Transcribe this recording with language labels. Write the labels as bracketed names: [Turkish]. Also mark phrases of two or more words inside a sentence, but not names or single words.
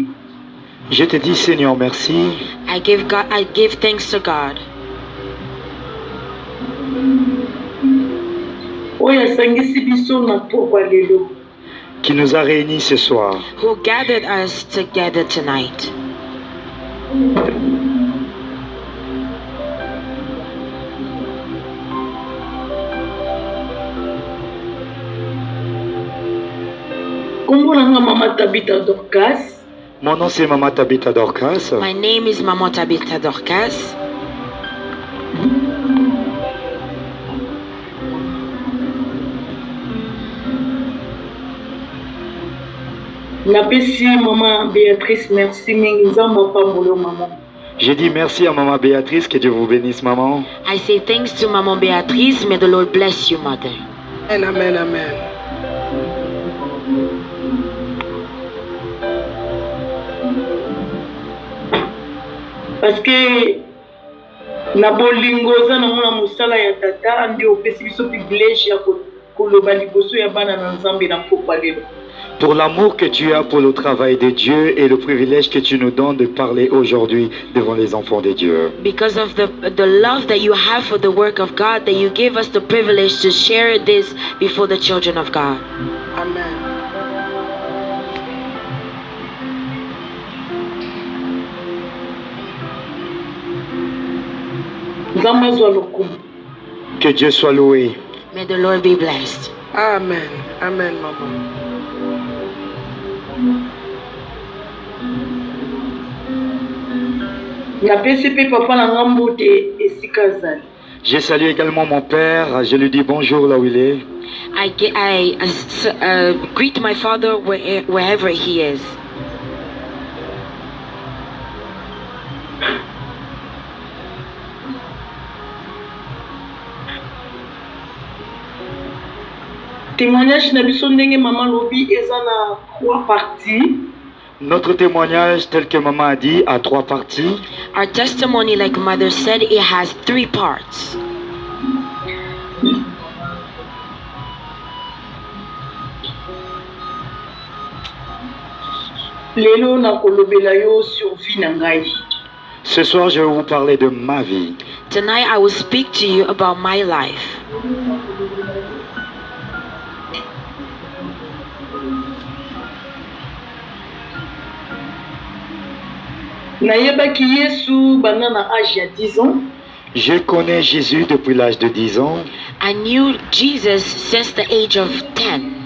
[French] Je te dis, Seigneur, merci. [English] I give thanks to God [Lingala] Oyo asangisi biso na pokwa lelo. [French] Qui nous a réunis ce soir. [English] who gathered us together tonight. [Lingala] Kombo nanga Mama Tabitha Dorcas. [French] Mon nom c'est Maman Tabitha Dorcas. [English] My name is Maman Tabitha Dorcas. [Lingala] Napesi Maman Béatrice merci mingi nzambe apambolo maman. [French] Je dis merci à Maman Béatrice, que Dieu vous bénisse, maman. [English] I say thanks to Maman Beatrice. May the Lord bless you, Mother. Amen, amen. [French] Parce que [Lingala] na bolingo za na mona musala ya tata andi opesi biso privilège ya koloba liboso ya bana na nzambe na pokwa lelo. [French] Pour l'amour que tu as pour le travail de Dieu et le privilège que tu nous donnes de parler aujourd'hui devant les enfants de Dieu. [English] Because of the love that you have for the work of God, that you give us the privilege to share this before the children of God. Amen. [Lingala] Nzambe azwa lokumu. [French] Que Dieu soit loué. [English] May the Lord be blessed. Amen. Amen, maman. [Lingala] Napesi pe papa na ngambo te esika azali. [French] Je salue également mon père. Je lui dis bonjour là où il est. [English] I greet my father wherever he is. [Lingala] Témoignage na biso ndenge mama lobi eza na 3 parties. [French] Notre témoignage, tel que maman a dit, a 3 parties. [English] Our testimony, like Mother said, it has 3 parts. [Lingala] Lelo na kolobela yo [French] sur vie [Lingala] na ngai. [French] Ce soir, je vais vous parler de ma vie. [English] Tonight I will speak to you about my life. [Lingala] Nayebaki Yesu bana na âge ya 10 ans. [French] Je connais Jésus depuis l'âge de 10 ans. [English] I knew Jesus since the age of 10.